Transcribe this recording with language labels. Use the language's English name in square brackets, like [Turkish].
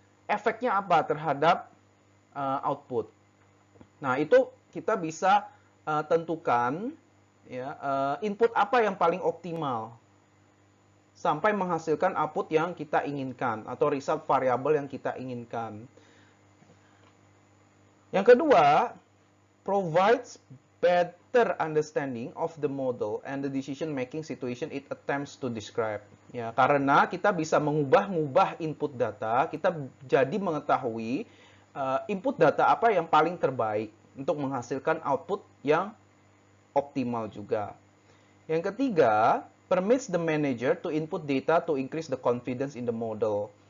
[Indonesian] efeknya apa terhadap output. Nah, itu kita bisa tentukan ya, input apa yang paling optimal sampai menghasilkan output yang kita inginkan atau result variable yang kita inginkan. Yang kedua, [English] provides better understanding of the model and the decision making situation it attempts to describe. [Indonesian] Ya, karena kita bisa mengubah-ubah input data, kita jadi mengetahui input data apa yang paling terbaik untuk menghasilkan output yang optimal juga. Yang ketiga, [English] permits the manager to input data to increase the confidence in the model.